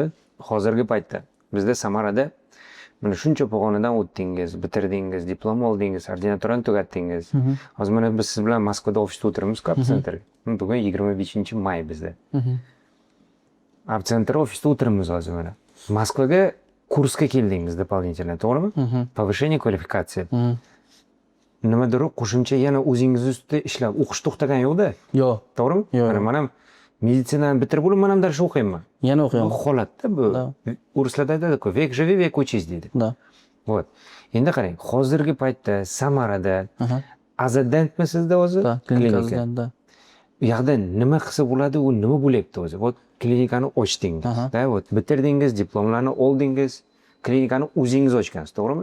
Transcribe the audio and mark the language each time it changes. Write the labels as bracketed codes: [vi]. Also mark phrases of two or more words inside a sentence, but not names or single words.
[uz] Hozirgi paytda bizda Samarada mana shuncha pog'onadan o'tdingiz, bitirdingiz, diplom oldingiz, ordinaturani tugatdingiz. Hozir mana biz siz bilan Moskvada ofisda o'tiramiz, Apcenter. Bugun 25-may bizda. Apcenter ofisda o'tiramiz hozir mana. Moskvaga kursga keldingiz doполнительно, to'g'rimi? [ru] Повышение квалификации. [uz] Nimadir qo'shimcha yana o'zingiz ustida ishlab, o'qish to'xtagan yo'q-da. Yo'q. To'g'rimi? Men ham meditsinani bitirib bo'lib, men ham darsga o'qiyman. Yana o'qiyman. Bu holatda bu. O'rislarda aytadi-ku, [ru] век живи, век учись deydi. [uz] Da. Вот. Endi qarang, hozirgi paytda Samarada azadantmisizda o'zi? Klinikada. U yoqda nima qilsa bo'ladi, u nima bo'lyapti o'zi? Вот klinikani ochdingiz, da, вот bitirdingiz, diplomlarni oldingiz, klinikani o'zingiz ochgansiz, to'g'rimi?